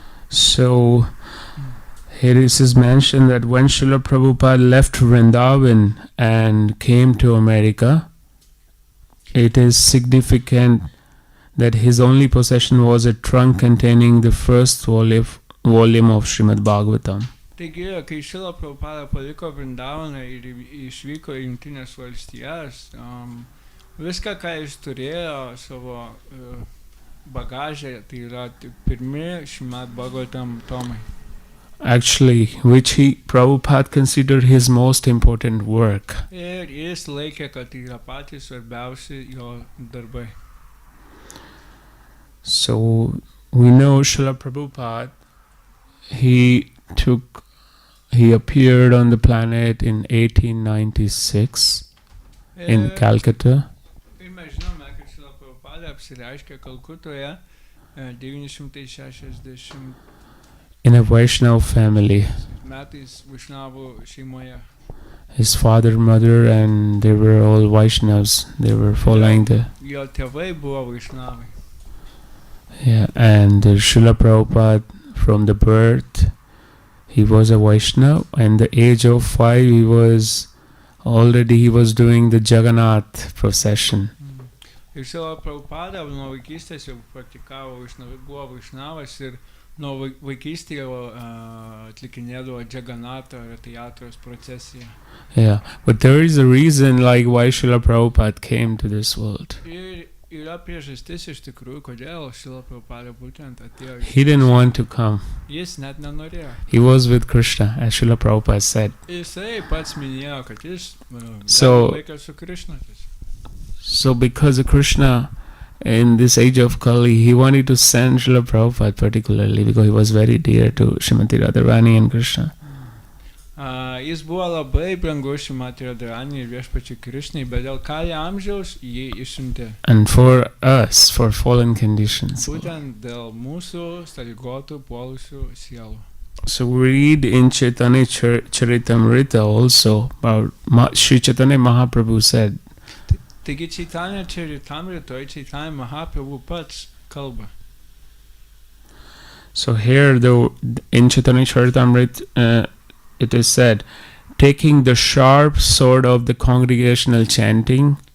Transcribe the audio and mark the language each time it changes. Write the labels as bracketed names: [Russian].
[English] So here it is mentioned that when Srila Prabhupada left Vrindavan and came to America, it is significant that his only possession was a trunk containing the first volume of Srimad Bhagavatam. [Lithuanian] Taigi, kai Šrila Prabhupada paliko Vrindavaną ir išvyko į Jungtines valstijas, viską, ką jis turėjo savo bagaže, tai yra pirmi Srimad Bhagavatam tomai. [English] Actually, which Prabhupada considered his most important work. [Lithuanian] Ir jis laikė, kad tai yra patys svarbiausi jo darbai. [English] So we know Srila Prabhupada, he appeared on the planet in 1896 in Calcutta. [Lithuanian] Ir mes žinome, kad Šrila Prabhupada apsireiškė Kalkutoje 960 [English] In a Vaishnava family. [Lithuanian] metais Vaishnavų šeimoje. [English] His father, mother, and they were all Vaishnavas. They were following the... [Lithuanian] Jo tėvai buvo Vaishnavai. [English] Yeah, and Srila Prabhupada, from the birth, he was a Vaishnava, and the age of 5 he was doing the Jagannath procession. [Lithuanian] Ir Šrila Prabhupada nuo vaikystės jau praktikavo buvo Vaishnavas ir nuo vaikystėje atlikinėdavo Jagannatha ratijatros procesiją. [English] Yeah, but there is a reason like why Srila Prabhupada came to this world. [Lithuanian] Ir yra priežastis iš tikrųjų, kodėl Šrila Prabhupada būtent atėjo. [English] He didn't want to come. [Lithuanian] Jis net nenorėjo. [English] He was with Krishna, as Srila Prabhupada said. [Lithuanian] Jisai pats minėjo, kad jis laikė su Krishna. [English] So because of Krishna, in this age of Kali, he wanted to send Srila Prabhupada particularly because he was very dear to Srimati Radharani and Krishna. [Lithuanian] Jis buvo labai brangus Srimati Radharani ir viešpačiai Krishnai, bet dėl Kali amžiaus jį išsiuntė. [English] And for us, for fallen conditions. [Lithuanian] Būtent dėl mūsų sąlygotų puolusių sielų. [English] So we read in Chaitanya Charitamrita also about Sri Chaitanya Mahaprabhu said, [Lithuanian] Taigi Chaitanya Charitamritoje Chaitanya Mahaprabhu pats kalba. [English] So here, in Chaitanya Charitamrita, it is said, taking the sharp sword of the congregational chanting